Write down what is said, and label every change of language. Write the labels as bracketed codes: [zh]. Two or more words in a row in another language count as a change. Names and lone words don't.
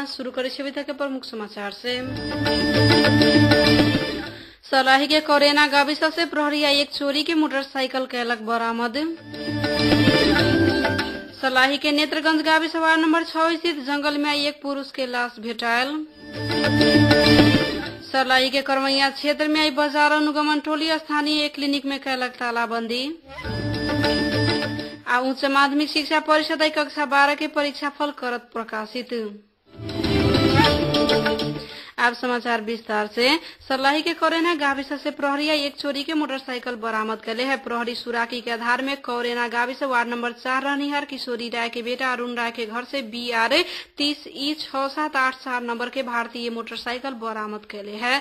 [mai] शुरू करें सविता के प्रमुख समाचार से। सलाही के कोरेना गाविस से प्रहरी एक चोरी के मोटरसाइकिल कैलक बरामद। सलाही के नेत्रगंज गाविस वार्ड नंबर 6 स्थित जंगल में एक पुरुष के लाश भेटायल। सलाही के करमैया क्षेत्र में बाजार अनुगमन टोली स्थानीय एक क्लिनिक में कैलक तालाबंदी। उच्च माध्यमिक शिक्षा परिषद कक्षा 12 के परीक्षा फल करत प्रकाशित। अब समाचार विस्तार से। सलाही के कोरेना गाविस से प्रहरी एक चोरी के मोटरसाइकिल बरामद करे है। प्रहरी सुराकी के आधार में कोरेना गाविस वार्ड नंबर 4 रहनिहार किशोरी राय के बेटा अरुण राय के घर से BR 30E6784 नंबर के भारतीय मोटरसाइकिल बरामद कैले है।